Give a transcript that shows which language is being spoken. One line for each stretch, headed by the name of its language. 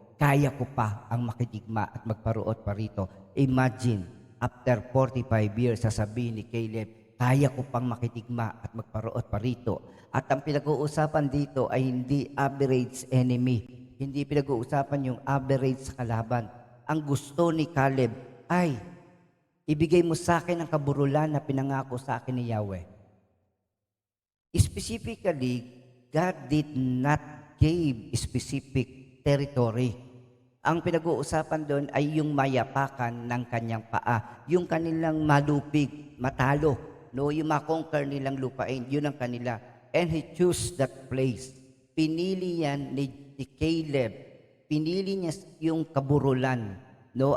Filipino: Kaya ko pa ang makidigma at magparuot pa rito. Imagine, after 45 years, sasabihin ni Caleb, kaya ko pang makitigma at magparuot pa rito. At ang pinag-uusapan dito ay hindi average enemy. Hindi pinag-uusapan yung average sa kalaban. Ang gusto ni Caleb ay, ibigay mo sa akin ang kaburulan na pinangako sa akin ni Yahweh.
English: Specifically, God did not give specific territory.
Filipino: Ang pinag-uusapan doon ay yung mayapakan ng kanyang paa. Yung kanilang malupig, matalo. No? Yung makonquer nilang lupain, yun ang kanila.
English: And he chose that place.
Filipino: Pinili yan ni Caleb. Pinili niya yung kaburulan. No?